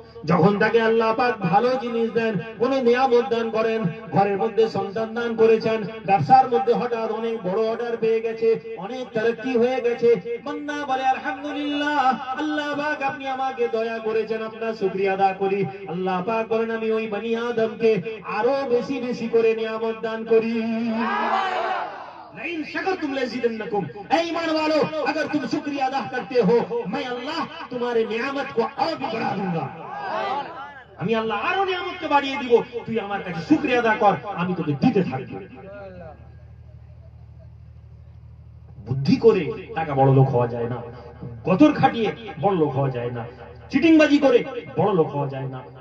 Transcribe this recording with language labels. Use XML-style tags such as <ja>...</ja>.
<bn>যখন তাকে আল্লাহ পাক ভালো জিনিস দেন, কোন নিয়ামত দান করেন, ঘরের মধ্যে সন্তান দান করেছেন, ব্যবসার মধ্যে হঠাৎ অনেক বড় অর্ডার পেয়ে গেছে, অনেক তারাক্কি হয়ে গেছে, বান্দা বলে আলহামদুলিল্লাহ, আল্লাহ পাক আপনি আমাকে দয়া করেছেন, আপনার শুকরিয়া আদা করি। আল্লাহ পাক বলেন আমি ওই বনি আদমকে আরো বেশি বেশি করে নিয়ামত দান করি।</bn> <ar>नहीं शकर तुम लजीदन्नकुम,</ar> <hi>ऐ ईमान वालों अगर तुम शुक्रिया अदा करते हो मैं अल्लाह तुम्हारे नियामत को और भी बढ़ा दूंगा।</hi> <bn>আমি আল্লাহ আরো নিয়ামতকে বাড়িয়ে দিব, তুই আমার কাছে শুকরিয়া আদা কর, আমি তোকে দিতে থাকব। বুদ্ধি করে টাকা বড় লোক হওয়া যায় না, গতর খাটিয়ে বড় লোক হওয়া যায় না, চিটিংবাজি করে বড় লোক হওয়া যায় না।</bn>